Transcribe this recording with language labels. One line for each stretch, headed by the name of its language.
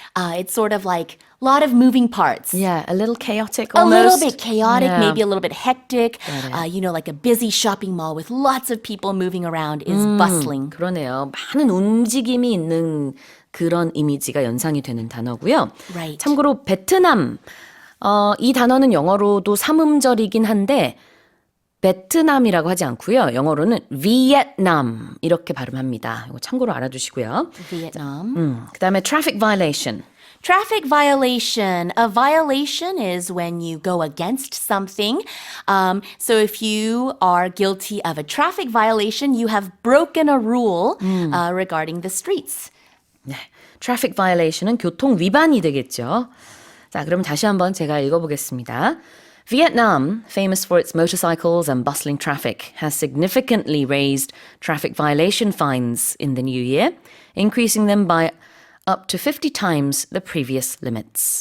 English: It's sort of like a lot of moving parts. Yeah, a little chaotic A almost. little bit chaotic, Yeah. maybe a little bit hectic. Got Like a busy shopping mall with lots of people moving around is bustling.
Korean: 그러네요. 많은 움직임이 있는 그런 이미지가 연상이 되는 단어고요.
English: Right.
Korean: 참고로 베트남 이 단어는 영어로도 삼음절이긴 한데 베트남이라고 하지 않고요. 영어로는 Vietnam 이렇게 발음합니다. 이거 참고로 알아두시고요.
English: Vietnam.
Korean: 그다음에 traffic violation.
English: Traffic violation. A violation is when you go against something. So if you are guilty of a traffic violation, you have broken a rule regarding the streets.
Korean: 네, traffic violation은 교통 위반이 되겠죠. 자, 그럼 다시 한번 제가 읽어보겠습니다.
English: Vietnam, famous for its motorcycles and bustling traffic, has significantly raised traffic violation fines in the new year, increasing them by up to 50 times the previous limits.